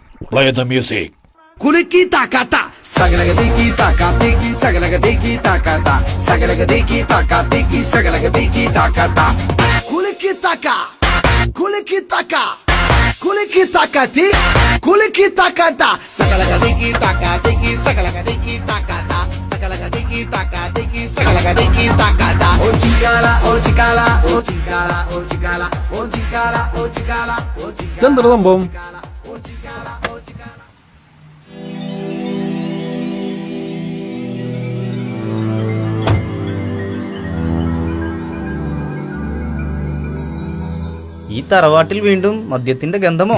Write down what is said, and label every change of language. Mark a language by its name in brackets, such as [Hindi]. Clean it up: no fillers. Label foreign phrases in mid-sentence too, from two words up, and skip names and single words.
[English] Play the music. Kuliki takata, sagalagadiki takatiki, sagalagadiki takata, sagalagadiki takatiki, sagalagadiki takata. Kuliki taka, kuliki taka, kuliki takati, kuliki takata, sagalagadiki takatiki, sagalagadiki takata, sagalagadiki takatiki, sagalagadiki takata. Oh chikala, oh chikala, oh chikala, oh chikala, oh chikala, oh chikala, oh chikala. [Malayalam] ഇതെന്താ സംഭവം? ഈ തറവാട്ടിൽ വീണ്ടും മദ്യത്തിന്റെ ഗന്ധമോ?